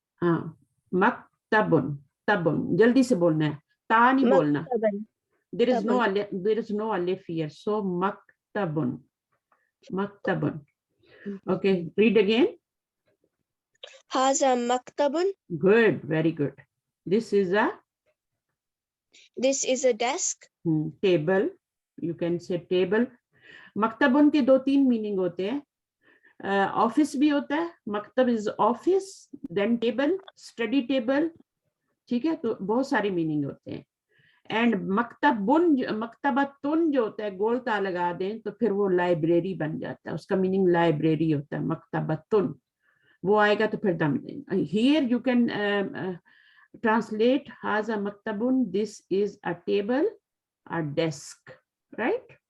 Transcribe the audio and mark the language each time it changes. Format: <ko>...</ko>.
<ur>ہاں مکتبن, تبن جلدی سے بولنا ہے, تا نہیں بولنا.</ur> <en>there is no alif here, so مکتبن. مکتبن. Okay, read again.</en> <ar>Haza maktabun.</ar> <en>Good, very good. This is a desk. Table. You can say table.</en> <ur>مکتبن کے 2-3 میننگ ہوتے ہیں. آفس بھی ہوتا ہے, مکتب از آفس, دین ٹیبل, اسٹڈی ٹیبل, ٹھیک ہے, تو بہت سارے میننگ ہوتے ہیں. اینڈ مکتبتن جو ہوتا ہے گول تا لگا دیں تو پھر وہ لائبریری بن جاتا ہے, اس کا میننگ لائبریری ہوتا ہے. مکتبتن وہ آئے گا تو پھر دم دیں.</ur> <en>here you can translate</en> <ar>haza maktabun,</ar> <en>this is a table, a desk, right?</en>